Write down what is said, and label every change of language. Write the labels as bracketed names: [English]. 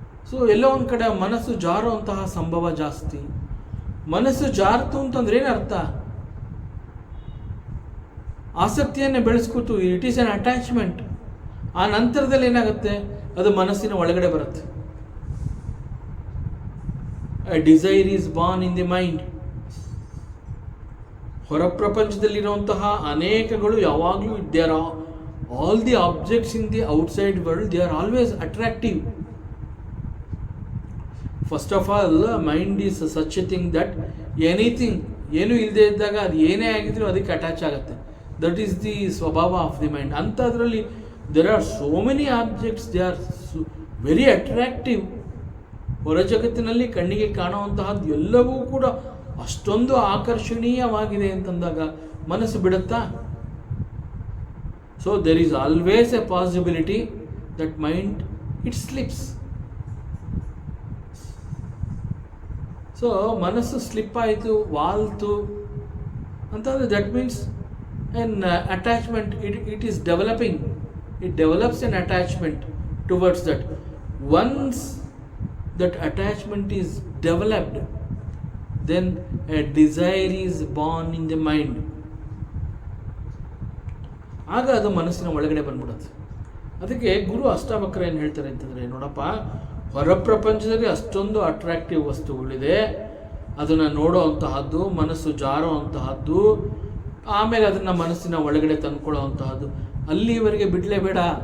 [Kannada] So ಎಲ್ಲೋ ಒಂದು ಕಡೆ ಮನಸ್ಸು ಜಾರುವಂತಹ ಸಂಭವ ಜಾಸ್ತಿ. ಮನಸ್ಸು ಜಾರ್ತು ಅಂತಂದ್ರೆ ಏನರ್ಥ? ಆಸಕ್ತಿಯನ್ನು ಬೆಳೆಸ್ಕೊತು, [English] It is an attachment. [Kannada] ಆ ನಂತರದಲ್ಲಿ ಏನಾಗುತ್ತೆ, ಅದು ಮನಸ್ಸಿನ ಒಳಗಡೆ ಬರುತ್ತೆ. [English] A desire is born in the mind. [Kannada] ಹೊರ ಪ್ರಪಂಚದಲ್ಲಿರುವಂತಹ ಅನೇಕಗಳು ಯಾವಾಗಲೂ, [English] They are all the objects in the outside world, they are always attractive. First of all, mind is such a thing that anything, [Kannada] ಏನೂ ಇಲ್ಲದೆ ಇದ್ದಾಗ ಅದು ಏನೇ ಆಗಿದ್ರೂ ಅದಕ್ಕೆ ಅಟ್ಯಾಚ್ ಆಗುತ್ತೆ. [English] That is the ಸ್ವಭಾವ of the mind. ಅಂಥದ್ರಲ್ಲಿ there are so many objects, they are very attractive. [Kannada] ಹೊರ ಜಗತ್ತಿನಲ್ಲಿ ಕಣ್ಣಿಗೆ ಕಾಣುವಂತಹದ್ದು ಎಲ್ಲವೂ ಕೂಡ ಅಷ್ಟೊಂದು ಆಕರ್ಷಣೀಯವಾಗಿದೆ ಅಂತಂದಾಗ ಮನಸ್ಸು ಬಿಡುತ್ತಾ? [English] So there is always a possibility that mind, it slips. So [Kannada] ಮನಸ್ಸು ಸ್ಲಿಪ್ ಆಯಿತು, ವಾಲ್ತು ಅಂತಂದರೆ [English] That means an attachment, it is developing. It develops an attachment towards that. Once that attachment is developed, then a desire is born in the mind. [Kannada] ಆಗ ಅದು ಮನಸ್ಸಿನ ಒಳಗಡೆ ಬಂದ್ಬಿಡುತ್ತೆ. ಅದಕ್ಕೆ ಗುರು ಅಷ್ಟಾವಕ್ರ ಏನು ಹೇಳ್ತಾರೆ ಅಂತಂದರೆ, ನೋಡಪ್ಪ, ಹೊರ ಪ್ರಪಂಚದಲ್ಲಿ ಅಷ್ಟೊಂದು ಅಟ್ರಾಕ್ಟಿವ್ ವಸ್ತುಗಳಿದೆ, ಅದನ್ನು ನೋಡೋ ಅಂತಹದ್ದು, ಮನಸ್ಸು ಜಾರೋ ಅಂತಹದ್ದು, ಆಮೇಲೆ ಅದನ್ನು ಮನಸ್ಸಿನ ಒಳಗಡೆ ತಂದ್ಕೊಳ್ಳೋ ಅಂತಹದ್ದು, ಅಲ್ಲಿವರೆಗೆ ಬಿಡಲೇಬೇಡ.